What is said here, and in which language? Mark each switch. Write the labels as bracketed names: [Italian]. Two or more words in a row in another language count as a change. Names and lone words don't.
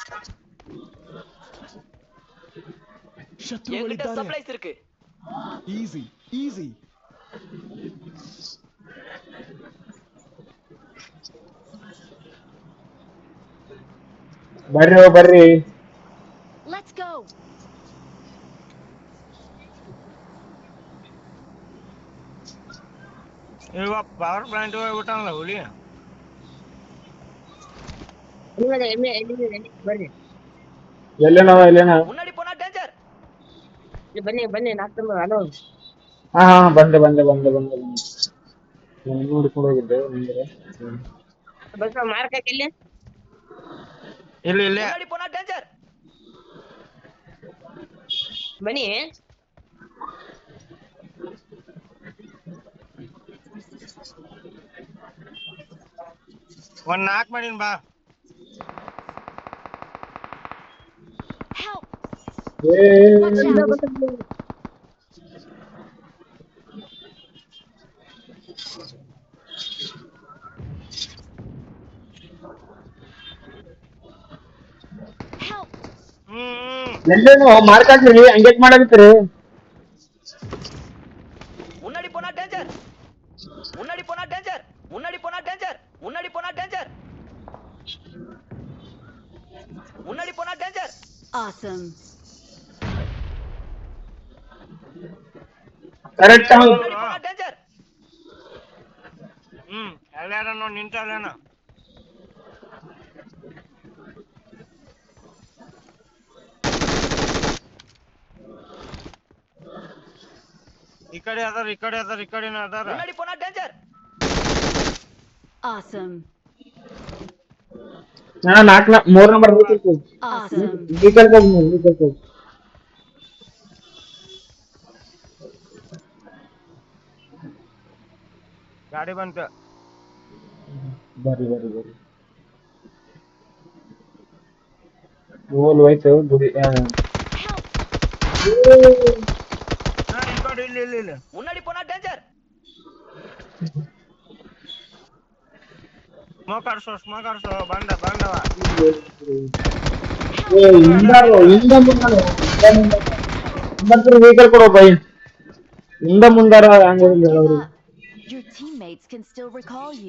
[Kannada] ಶತ್ರುಗಳಿದ್ದಾರೆ. [English] easy easy. [Kannada] ಬರ್ರಿ. [English] Let's go. [Kannada] ಇವಾಗ ಪವರ್ ಪ್ಲಾಂಟ್ ಹೋಗ್ಬಿಟ್ಟಲ್ಲ ಹುಲಿ. ಎಲ್ಲಿ ಬರ್ರಿ ಎಲ್ಲೇನವ [Tamil] முன்னாடி போனா டேஞ்சர். [Kannada] ಇಲ್ಲಿ ಬನ್ನಿ ನಾಲ್ಕು ಹಲೋ ಹಾ ಬಂದೆ ನಾನು ನೋಡ್ಕೊಂಡು ಹೋಗಿದ್ದೆ ನಿಂದ್ರೆ. ಬಸ್ ಮಾರ್ಕಕ್ಕೆ ಇಲ್ಲಿ ಇಲ್ಲಿ [Tamil] முன்னாடி போனா டேஞ்சர். [Kannada] ಬನ್ನಿ ಒಂದ್ 4 ಮಾಡಿನ್ ಬಾ. [English] Help! ಏ Watch out! Help! [Kannada] ಎಲ್ಲೇನು ಮಾರ್ಕ್ ಹಾಕ್ರಿ ಎಂಗೇಜ್ ಮಾಡಕತ್ತೀರಿ. [Tamil] முன்னாடி போனா டேஞ்சர். முன்னாடி போனா டேஞ்சர். முன்னாடி போனா டேஞ்சர். முன்னாடி போனா டேஞ்சர். முன்னாடி போனா டேஞ்சர். [English] Awesome. [Kannada] ಕರೆಕ್ಟ್ [Tamil] முன்னாடி போனா டேஞ்சர். [Kannada] ಎಲ್ಲಾರನು ನಿಂತಲ್ಲೇನ. ಈ ಕಡೆ ಅದಾರ. [Tamil] முன்னாடி போனா டேஞ்சர். [English] Awesome. [Kannada] ನಾ 3 ನಂಬರ್ ಹೋಗ್ತೀನಿ. [English] Awesome. [Kannada] ಹೋಗಿ. ಗಾಡಿ ಬಂತ. ಬರ್ರಿ ಓಲ್ ಹೋಯ್ತು ಗುಡಿ. ಇಲ್ಲ [Tamil] முன்னாடி போனா டேஞ்சர். [Kannada] ಸ್ಮೋಕರ್ಸೋ ಬಂದವ. ವೆಹಿಕಲ್ ಕೊಡೋ ಬೈ. ಹಿಂದ ಮುಂದಾರ ಹಂಗಿಲ್ಲ [English] Give [Kannada] ಅವ್ರು. [English] up. Your teammates can still recall you.